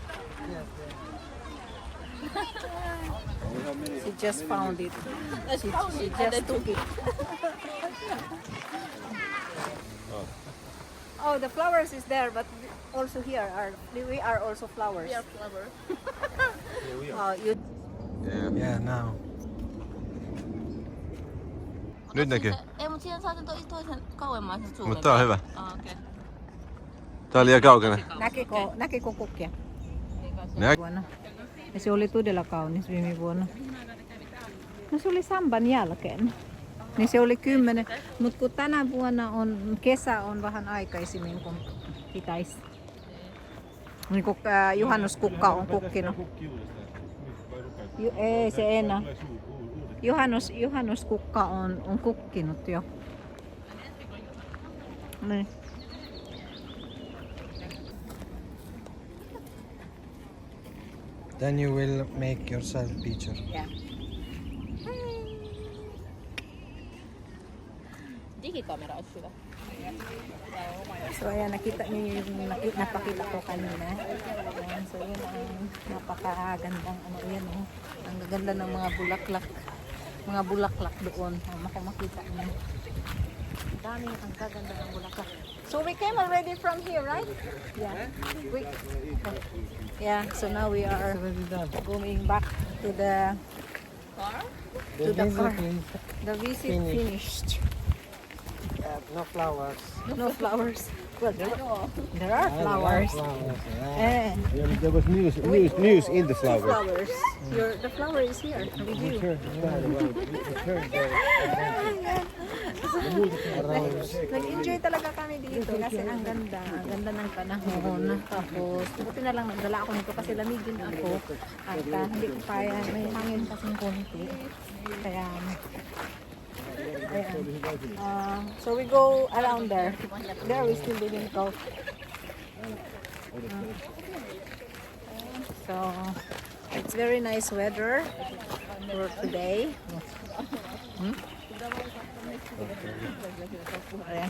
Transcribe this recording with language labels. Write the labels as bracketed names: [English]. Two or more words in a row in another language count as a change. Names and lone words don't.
[English] She just found it. I found She it and I just took took it. Oh, the flowers is there, but also here we are also flowers. We are flower. Oh, you. Yeah, now. [Finnish] Nyt näkyy. Ei, mutta siihen saa sen toisen kauemmas sen suuremman. Mutta tää on hyvä. Okei. Tää on liian kaukana. Näkikö kukkia? Näkyy. Vuonna. Ja se oli todella kaunis viime vuonna. No se oli samban jälkeen. Niin se oli 10. Mutta kun tänä vuonna kesä on vähän aikaisemmin kuin pitäisi. Niin kuin juhannuskukka on kukkinut. Ei se enää. Juhannuskukka on kukkinut jo. Niin. [English] Then you will make yourself picture. Yeah. [Finnish] Digikamera olisi hyvä. [Filipino] So ayan, nakita niyo yung napakita ko kanina. Ayan, so yun ang napakagandang ano yan. Oh. Ang gaganda ng mga bulaklak. Mga bulaklak doon. Makita niyo. Ang gaganda ng bulaklak. [English] So we came already from here, right? Yeah. So now we are going back to the Car? To the car. is The visit finished. no flowers. No flowers. Well, there are There flowers. are flowers. Yeah. Eh, Yeah, but there was news in the flower. flowers. The flower is here with you. [Filipino] Nag-enjoy talaga kami dito kasi ang ganda ng panahon. Tapos, buti na lang nagdala ako nito kasi lamigin ako. At hindi ko kaya, may hangin kasing konti. [English] Kaya So we go around there. There we still didn't go. So it's very nice weather for today. [Filipino] Ayan.